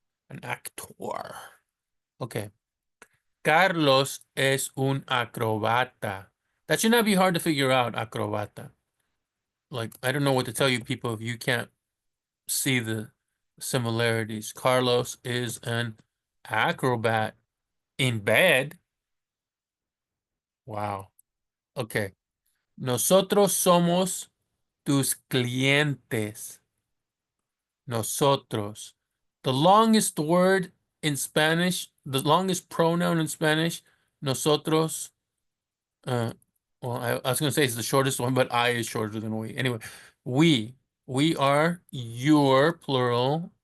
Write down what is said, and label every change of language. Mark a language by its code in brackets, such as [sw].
[en] An actor. Okay. [es] Carlos es un acrobata. [en] That should not be hard to figure out, acrobata. Like, I don't know what to tell you people if you can't see the similarities. Carlos is an acrobat in bed. Wow. Okay. [es] Nosotros somos tus clientes. Nosotros. [en] The longest word in Spanish, the longest pronoun in Spanish, nosotros. Uh, well, I was going to say it's the shortest one, but I is shorter than we. Anyway, we are your plural.